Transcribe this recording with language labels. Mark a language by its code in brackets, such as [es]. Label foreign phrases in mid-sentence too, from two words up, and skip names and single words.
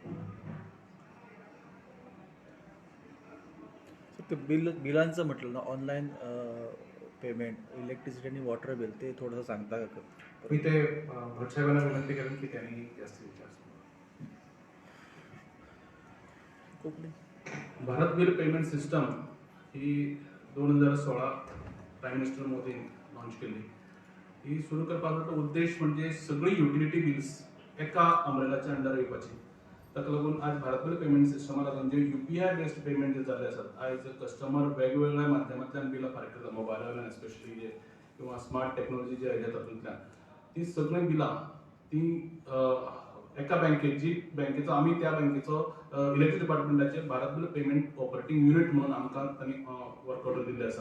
[mr] ते बिलांचं म्हटलं ना, [en] online payment, [mr] इलेक्ट्रिसिटी आणि [en] water bill, [mr] ते थोडंसं सांगता का? मी ते भटसाहेबांना विनंती करेन की त्यांनी जास्तीत जास्त. भारत बिल पेमेंट सिस्टम ही 2016 [en] prime minister [mr] मोदींनी लॉन्च केली. [kok] ही सुरू करपाचो उद्देश म्हणजे सगळी [en] utility bills [kok] एका अमरेलाच्या अंडर येवपाची. ताका लागून आज भारत बिल पेमेंट सिस्टमा लागून जे [en] UPI based payment [kok] जे जाल्ले आसात, आयज कस्टमर वेगवेगळ्या माध्यमांतल्यान बिलां फारीक करता, मोबायलावयल्यान स्पेशली जे किंवा [en] smart technology [kok] जे आयल्या तातूंतल्यान ती सगळीं बिलां ती एका बँकेची बँकेचो आमी त्या बँकेचो [en] electricity department [kok] भारत बिल पेमेंट [en] operating unit [kok] म्हणून आमकां तांणी [en] work order [kok] दिल्ली आसा.